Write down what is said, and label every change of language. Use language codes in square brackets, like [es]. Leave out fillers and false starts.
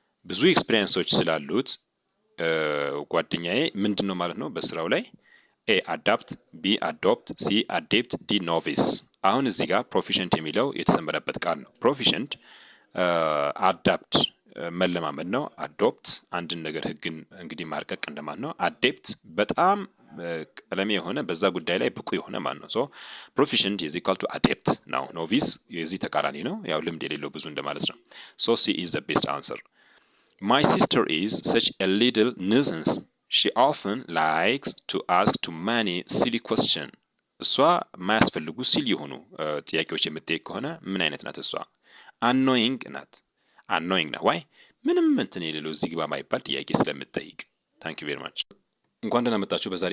[am] ብዙ ኤክስፒሪየንሶች ስላሉት ጓደኛዬ ምንድን ነው ማለት ነው በስራው ላይ። ኤ አዳፕት፣ ቢ አዶፕት፣ ሲ አዴፕት፣ ዲ ኖቪስ። አሁን እዚህ ጋር ፕሮፊሽንት የሚለው የተሰመረበት ቃል ነው። ፕሮፊሽንት አዳፕት መለማመድ ነው። አዶፕት አንድን ነገር ህግን እንግዲህ ማርቀቅ እንደማለት ነው። አዴፕት በጣም ቀለሜ የሆነ በዛ ጉዳይ ላይ ብቁ የሆነ ማለት ነው። ሶ ፕሮፊሽንት [en] is equal to adept [am] ነው። ኖቪስ የዚህ ተቃራኒ ነው፣ ያው ልምድ የሌለው ብዙ እንደማለት ነው። ሶ [en] C is the best answer. My sister is such a little nuisance. She often likes to ask too many silly questions. [am] እሷ የማያስፈልጉ ሲል የሆኑ ጥያቄዎች የምትጠይቅ ከሆነ ምን አይነት ናት እሷ? አኖይንግ ናት። አኖይንግ ነው። ዋይ ምንም እንትን የሌለው እዚህ ግባ ማይባል ጥያቄ ስለምትጠይቅ። ታንክ ዩ ቬሪ ማች። እንኳን ደህና መጣችሁ። በዛሬ